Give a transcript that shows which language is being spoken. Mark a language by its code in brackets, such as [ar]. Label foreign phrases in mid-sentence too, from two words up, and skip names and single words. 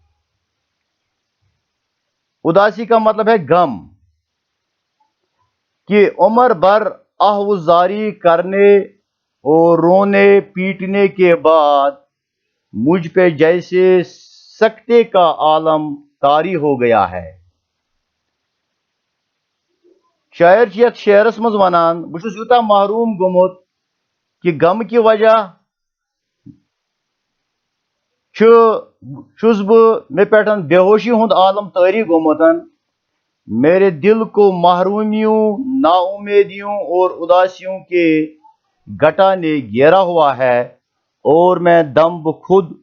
[ur] اداسی کا مطلب ہے غم، کہ عمر بھر آہوزاری کرنے اور رونے پیٹنے کے بعد مجھ پہ جیسے سکتے کا عالم طاری ہو گیا ہے۔ [ks] شاعر چھِ یتھ شعرس مز ونان بہ چھُس یوٗتاہ محروم گوٚمُت [ur] کہ غم کی وجہ [ks] چھُس بہ مے پٮ۪ٹھ بے ہوشی ہُنٛد عالم طاری گوٚمُت، [ur] میرے دل کو محرومیوں، نا امیدیوں اور اداسیوں کے گٹا نے گھیرا ہوا ہے، اور میں دم بخود